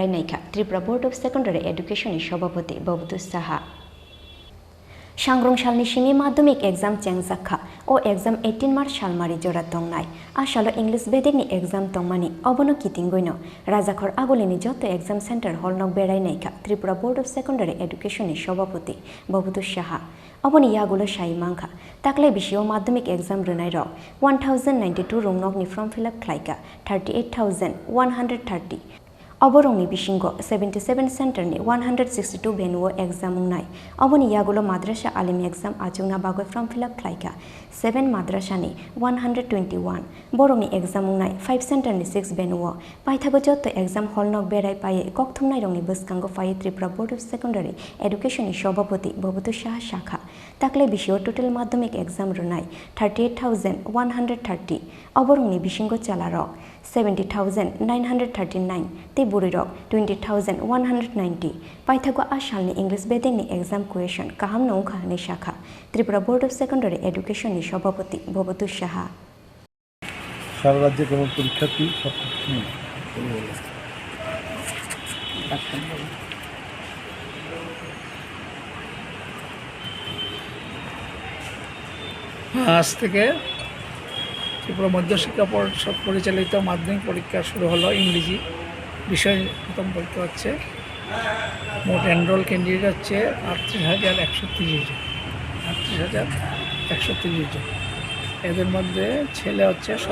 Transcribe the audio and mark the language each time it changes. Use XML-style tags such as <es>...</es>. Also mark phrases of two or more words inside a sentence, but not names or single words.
<trp>Naikha Tripura Board of Secondary Education ni Sabhapati Bhobtosh Saha Shangrong shalni shimi madhyamik exam chengjakha o exam 18 March shalmari jora tongnai a shalo English bedekni exam tongmani obono kitingoino rajakhor agolini joto</trp> <en>exam center</en> <trp>holnok Berai Naikha Tripura Board of Secondary Education ni Sabhapati Bhobtosh Saha Oboni yagulo shai mangkha takle bisio madhyamik exam runai rok 1092 room ni</trp> <en>form fill up</en> <trp>khlaika 38130 Oborongni bisingo 77 center ni 162 venue exam nai oboni yagulo madrasa alim exam ajungna bagoi</trp> <en>form fill up</en> <trp>khlaika 7 madrasa ni 121 borongni exam nai 5 center ni 6 venue paithago joto</trp> <en>exam hall</en> <trp>nok Berai paye kokthumnai rongni buskango paye Tripura Board of Secondary Education ni Sabhapati Bhobtosh Saha shakha takle bisio total madhyamik exam runai 38130 oborongni bisingo chalarok 70,939 te burirok 20,190 paithago ashalni English bedengni exam question kaham nongkha ni shakha Tripura Board of Secondary Education ni Sabhapati Bhobtosh Saha</trp> <bn>সারা রাজ্যে কেমন পরীক্ষার্থী আজ থেকে ত্রিপুরা মধ্যশিক্ষা পর্ষদ পরিচালিত মাধ্যমিক পরীক্ষা শুরু হলো ইংরেজি বিষয় প্রথম পরীক্ষা হচ্ছে মোট</bn> <en>enrol candidate</en> <bn>হচ্ছে 38,130 জন 38,130 জন এদের মধ্যে ছেলে হচ্ছে</bn>